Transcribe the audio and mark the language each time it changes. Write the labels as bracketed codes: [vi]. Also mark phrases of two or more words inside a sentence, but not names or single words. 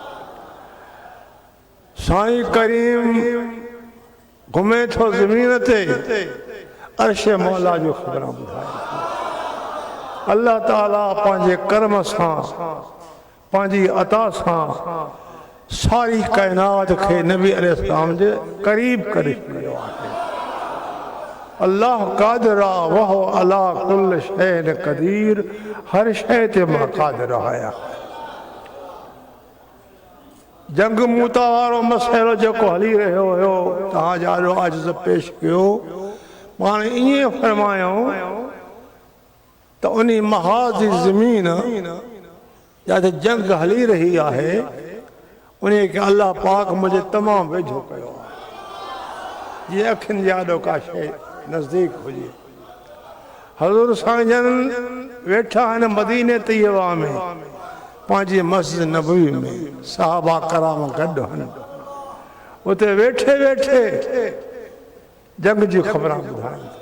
[sd] साईं करीम घुमे थो ज़मीन ते अर्श मौला जो ख़बरां ॿुधाए थो। अल्लाह ताला पंहिंजे कर्म सां पंहिंजी अता सां सारी कायनात के नबी अलैहिस्सलाम जे करीब करे छॾियो आहे। अल्लाह कादिर आहे [ar] وهو على كل شيء قدير [sd] हर शइ ते मां कादिर आहियां। जंग मूता वारो मसइलो जेको हली रहियो हुयो तव्हां ॼाणो आजिज़ पेश कयो पाण ईअं फरमायूं त उन महाज़ जी ज़मीन जिते जंग हली रही आहे उन्हें के अल्लाह पाक मुझे तमाम वेझो कयो आहे। जीअं अखियुनि जे आॾो का शइ नज़दीक हुजे। हज़ूर साईं जन वेठा आहिनि मदीने तैयबा में पंहिंजी मस्जिद नबवी में सहाबा कराम गॾु आहिनि। उते वेठे वेठे जंग जी ख़बरां ॿुधाइनि था।